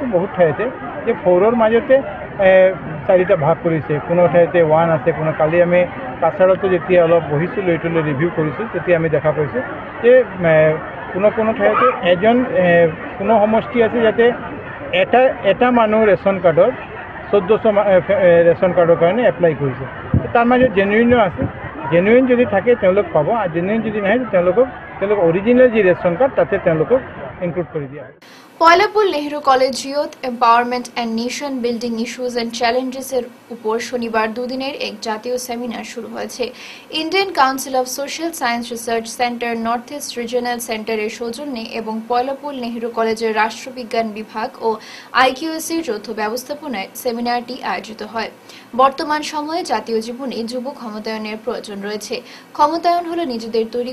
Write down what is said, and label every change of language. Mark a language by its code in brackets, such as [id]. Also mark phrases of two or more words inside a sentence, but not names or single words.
[as] বহুত ঠাইতে যে 4ৰ মাজতে 4টা ভাগ কৰিছে কোনো ঠাইতে 1 আছে কোনো কালি আমি কাছাৰতো যেতিয়া অলপ বহিছিলোঁ এইটো ৰিভিউ কৰিছোঁ তেতিয়া আমি দেখা পাইছোঁ যে কোনো ঠাইতে এজন কোনো সমষ্টি আছে যাতে এটা মানুহ [en] ration cardৰ [as] 1400 [en] ration cardৰ [as] কাৰণে এপ্লাই কৰিছে তাৰ মাজত জেনুইনো আছে জেনুইন যদি থাকে তেওঁলোক পাব আৰু জেনুইন যদি নাহে তেওঁলোক অৰিজিনেল যি [en] ration card [as] তাতে তেওঁলোকক ইনক্লুড কৰি দিয়া হয় [bn] পয়লাপুল নেহরু কলেজ ইউথ এম্পাওয়ারমেন্ট অ্যান্ড নেশন বিল্ডিং ইস্যুজ অ্যান্ড চ্যালেঞ্জেসের উপর শনিবার দুদিনের এক জাতীয় সেমিনার শুরু হয়েছে ইন্ডিয়ান কাউন্সিল অফ সোশ্যাল সায়েন্স রিসার্চ সেন্টার নর্থ ইস্ট রিজিয়নাল সেন্টারের সৌজন্যে এবং পয়লাপুল নেহরু কলেজের রাষ্ট্রবিজ্ঞান বিভাগ ও আইকিউএসির যৌথ ব্যবস্থাপনায় সেমিনারটি আয়োজিত হয় বর্তমান সময়ে জাতীয় জীবনে যুব ক্ষমতায়নের প্রয়োজন রয়েছে ক্ষমতায়ন হলো নিজেদের তৈরি